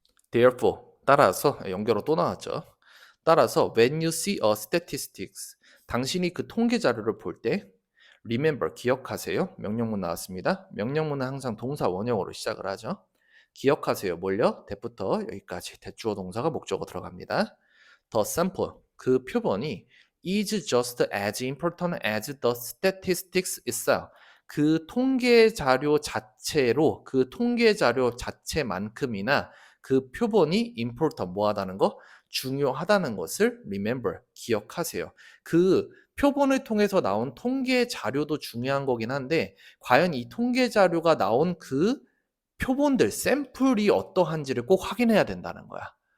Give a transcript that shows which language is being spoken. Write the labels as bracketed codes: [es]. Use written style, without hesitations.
[ko] Therefore 따라서 연결어 또 나왔죠. 따라서 [en] when you see a statistics [ko] 당신이 그 통계 자료를 볼 때 remember 기억하세요. 명령문 나왔습니다. 명령문은 항상 동사 원형으로 시작을 하죠. 기억하세요. 뭘요? 대부터 여기까지 대주어 동사가 목적어 들어갑니다. [en] The sample [ko] 그 표본이 [en] is just as important as the statistics itself. [ko] 그 통계 자료 자체로 그 통계 자료 자체만큼이나 그 표본이 important 뭐하다는 거 중요하다는 것을 remember 기억하세요. 그 표본을 통해서 나온 통계 자료도 중요한 거긴 한데 과연 이 통계 자료가 나온 그 표본들 샘플이 어떠한지를 꼭 확인해야 된다는 거야.